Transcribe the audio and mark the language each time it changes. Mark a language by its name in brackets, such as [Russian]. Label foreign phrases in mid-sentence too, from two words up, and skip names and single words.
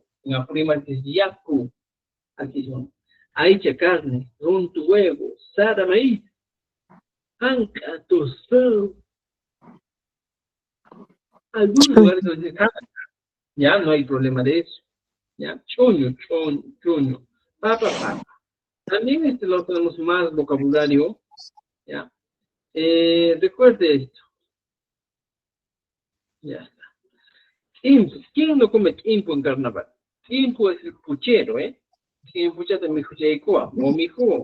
[Spanish] En Apurímac es yaku. Aquí son aicha carne, runtu huevo, sara maíz, anca, tostado. Algunos lugares lo dicen anca, ya no hay problema de eso. Ya, [Quechua] choño, choño, choño, papa, papa. [Spanish] También lo tenemos más vocabulario, ya. Recuerde esto, ya está. Impu. ¿Quién no come impu en carnaval? Impu es el puchero, ¿eh? quien pucha te me escucha o mi hijo.